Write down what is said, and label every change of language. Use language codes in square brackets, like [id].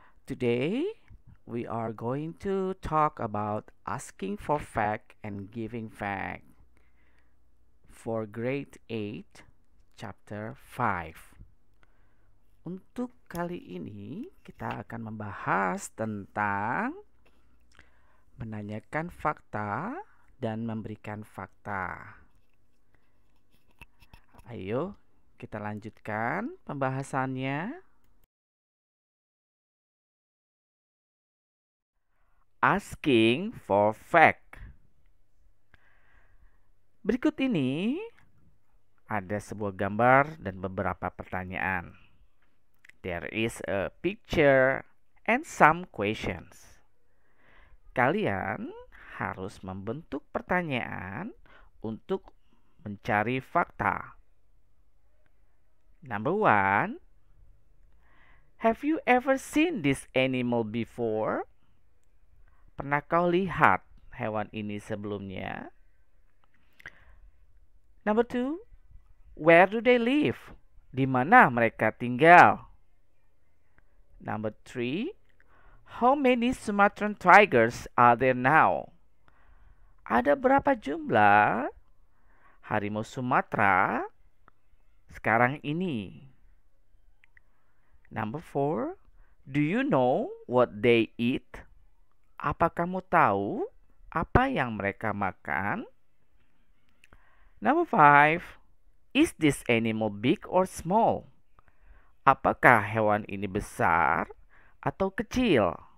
[en] Today, we are going to talk about asking for fact and giving fact for grade 8, chapter 5. [id] Untuk kali ini, kita akan membahas tentang menanyakan fakta dan memberikan fakta. Ayo, kita lanjutkan pembahasannya. [en] Asking for fact. [id] Berikut ini ada sebuah gambar dan beberapa pertanyaan. [en] There is a picture and some questions. [id] Kalian harus membentuk pertanyaan untuk mencari fakta. [en] Number 1. Have you ever seen this animal before? [id] Pernah kau lihat hewan ini sebelumnya? [en] Number 2. Where do they live? [id] Di mana mereka tinggal? [en] Number 3. How many Sumatran tigers are there now? [id] Ada berapa jumlah harimau Sumatera sekarang ini? [en] Number 4. Do you know what they eat? [id] Apa kamu tahu apa yang mereka makan? [en] Number 5. Is this animal big or small? [id] Apakah hewan ini besar atau kecil?